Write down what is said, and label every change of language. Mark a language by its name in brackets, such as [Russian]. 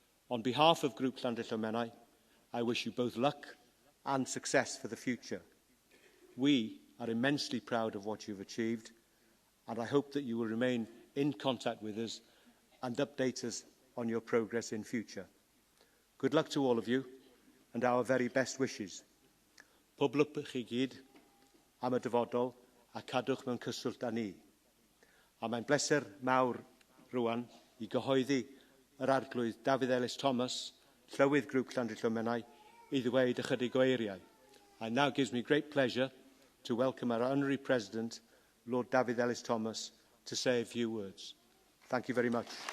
[English] On behalf of Group Llandrillo Menai, I wish you both luck and success for the future. We are immensely proud of what you've achieved, and I hope that you will remain in contact with us and update us on your progress in future. Good luck to all of you, and our very best wishes. [Welsh] Poblwch chi gyd am y dyfodol a cadwch mewn cyswllt â ni. A mae'n bleser mawr rwan I gyhoeddi yr arglwydd Dafydd Ellis Thomas, Llywydd Grŵp Llandrillo Menai, I ddweud ychydig o eiriau. [English] And now gives me great pleasure to welcome our Honorary President, Lord David Ellis Thomas, to say a few words. Thank you very much.